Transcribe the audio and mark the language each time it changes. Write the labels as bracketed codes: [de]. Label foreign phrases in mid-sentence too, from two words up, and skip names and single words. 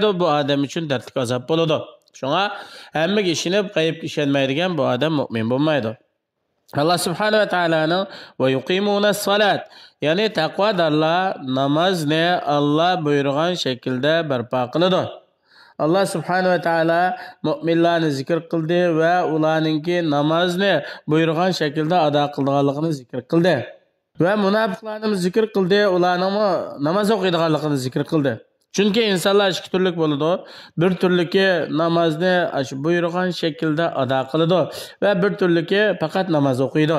[uz] Bu odam uchun dardli azob bo'ladi. Shunga hammaga ishonib, g'aybga ishonmaydigan bu odam mu'min bo'lmaydi. Allah subhanahu wa ta'alaning [ar] ويقيمون الصلاة, [uz] ya'ni taqvodorlar namozni Allah buyurgan shaklda barpo qiladi. Allah subhanahu wa ta'ala mu'minlarni zikr qildi va ularningki namozni buyurgan shaklda ado qilganligini zikr qildi. Ve munafiqlarni zikr qildi, ularning namoz o'qiydiganligini zikr qildi. Chunki insonlar ikki turlik bo'ladi. Bir turliki namozni buyurgan shaklda ado qiladi va bir turliki faqat namoz o'qiydi.